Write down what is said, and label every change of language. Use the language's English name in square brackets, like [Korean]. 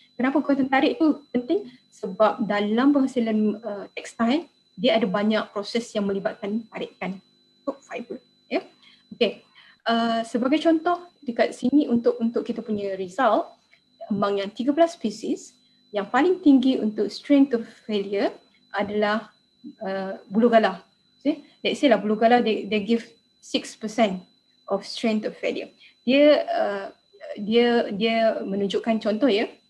[Malay] Kenapa kekuatan tarik tu penting? Sebab dalam penghasilan tekstil dia ada banyak proses yang melibatkan tarikan untuk fiber. Sebagai contoh dekat sini untuk kita punya result, among yang 13 species, yang paling tinggi untuk strength of failure adalah buluh galah. [English] See? Let's say lah buluh galah they give 6% of strength of failure. [Malay] Dia menunjukkan contoh ya.